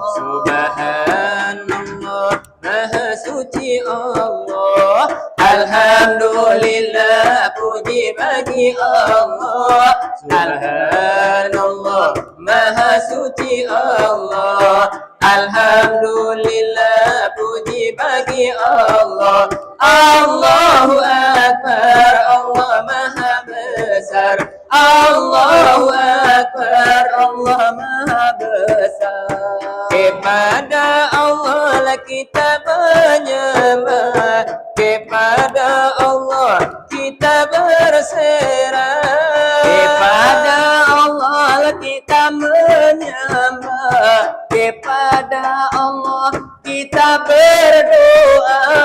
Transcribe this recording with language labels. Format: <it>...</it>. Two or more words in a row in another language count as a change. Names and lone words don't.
<id>Subhanallah Maha suci Allah Alhamdulillah puji bagi Allah Subhanallah Maha suci Allah Alhamdulillah puji bagi Allah</id> <ar>الله أكبر</ar> <id>Allah Maha besar</id> <ar>الله أكبر</ar> <id>Allah Maha besar Kepada Allah lah kita menyembah Kepada Allah kita berserah kepada Allah kita menyembah kepada Allah kita berdoa</id>